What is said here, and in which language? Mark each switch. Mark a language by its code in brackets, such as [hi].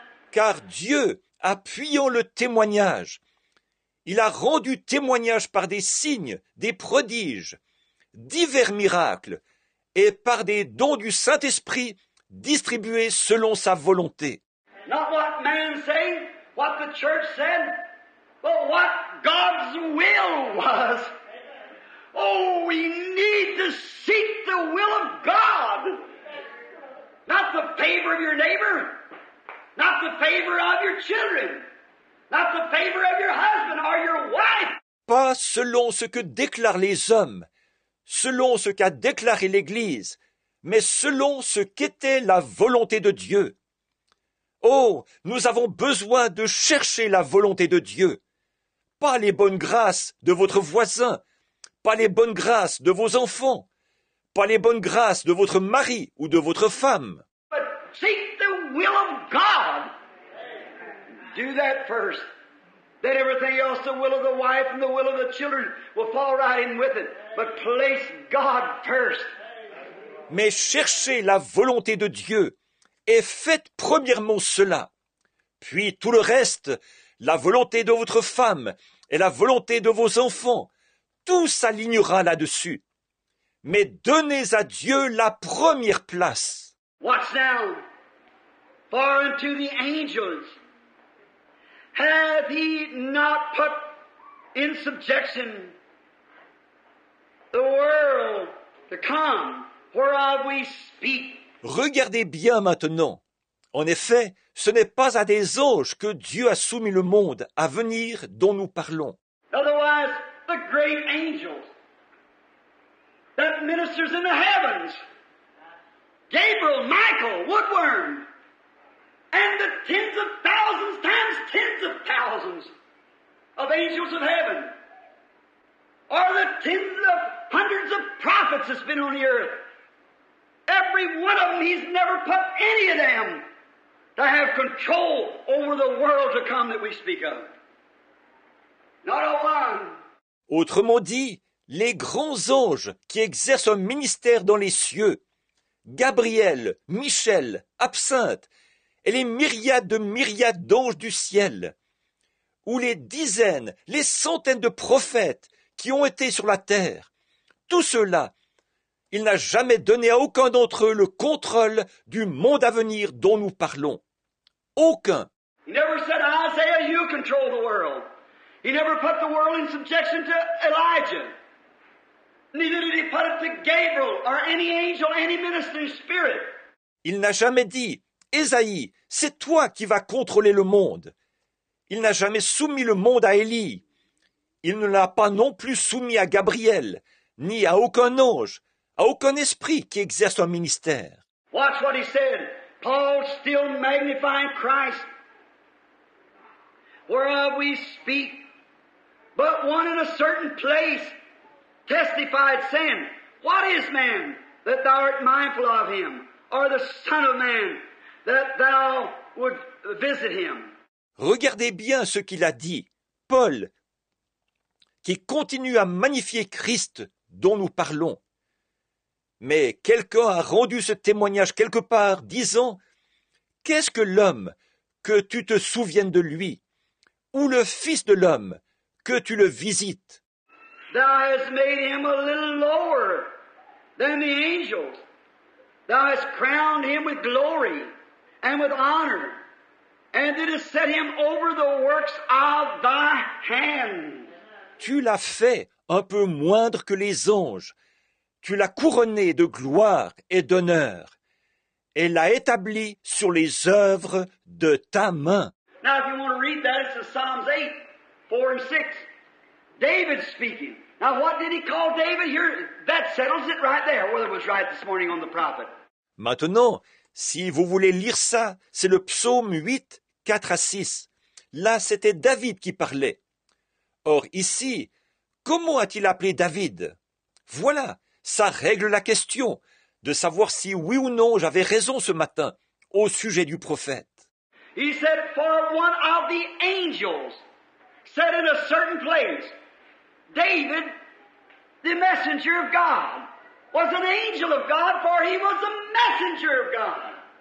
[fr] Car Dieu, appuyant le témoignage, il a rendu témoignage par des signes, des prodiges, divers miracles, et par des dons du Saint-Esprit distribués selon sa volonté. [en] Not what man said, what the church said, but what God's will was. Oh, we need to seek the will of God. Not the favor of your neighbor, not the favor of your children, not the favor of your husband or your wife. [fr] Pas selon ce que déclarent les hommes, selon ce qu'a déclaré l'Église, mais selon ce qu'était la volonté de Dieu. Oh, nous avons besoin de chercher la volonté de Dieu, pas les bonnes grâces de votre voisin, pas les bonnes grâces de vos enfants, pas les bonnes grâces de votre mari ou de votre femme. [en] But seek the will of God. Do that first. Then everything else, the will of the wife and the will of the children, will fall right in with it. But place God first. [fr] Mais cherchez la volonté de Dieu et faites premièrement cela. Puis tout le reste, la volonté de votre femme et la volonté de vos enfants, tout s'alignera là-dessus. Mais donnez à Dieu la première place. [en] Watch now. For unto the angels hath He not put in subjection the world to come, whereof we speak. [fr] Regardez bien maintenant. En effet, ce n'est pas à des anges que Dieu a soumis le monde à venir dont nous parlons. [en] Otherwise, the great angels that ministers in the heavens, Gabriel, Michael, Woodworm, and the tens of thousands times tens of thousands of angels of heaven, or the tens of hundreds of prophets that's been on the earth. Every one of them, He's never put any of them to have control over the world to come that we speak of. Not a one. [fr] Autrement dit, les grands anges qui exercent un ministère dans les cieux, Gabriel, Michel, Absinthe, et les myriades de myriades d'anges du ciel, ou les dizaines, les centaines de prophètes qui ont été sur la terre, tout cela, il n'a jamais donné à aucun d'entre eux le contrôle du monde à venir dont nous parlons. Aucun. [en] He never said, Isaiah, you control the world. He never put the world in subjection to Elijah. Neither did he put it to Gabriel or any angel, any ministering spirit. [fr] Il n'a jamais dit, Ésaïe, c'est toi qui vas contrôler le monde. Il n'a jamais soumis le monde à Élie. Il ne l'a pas non plus soumis à Gabriel, ni à aucun ange, à aucun esprit qui exerce un ministère. [en] Watch what he said. Paul still magnifying Christ, whereof we speak, but one in a certain place testified, saying, What is man, that thou art mindful of him, or the Son of Man, that thou would visit him? [fr] Regardez bien ce qu'il a dit, Paul, qui continue à magnifier Christ dont nous parlons. Mais quelqu'un a rendu ce témoignage quelque part, disant, Qu'est-ce que l'homme, que tu te souviennes de lui, ou le Fils de l'homme, que tu le visites? [en] Thou hast made him a little lower than the angels. Thou hast crowned him with glory and with honor, and didst set him over the works of thy hands. [fr] Tu l'as fait un peu moindre que les anges. Tu l'as couronné de gloire et d'honneur, et l'as établi sur les œuvres de ta main. [en] Now, if you want to read that, it's in Psalms 8, 4 and 6. David speaking. Now, what did he call David here? That settles it right there, whether it was right this morning on the prophet. [fr] Maintenant, si vous voulez lire ça, c'est le psaume 8, 4 à 6. Là, c'était David qui parlait. Or, ici, comment a-t-il appelé David? Voilà, ça règle la question de savoir si oui ou non j'avais raison ce matin au sujet du prophète. [en] He said, For one of the angels said in a certain place, David, the messenger of God, was an angel of God, for he was a messenger of God.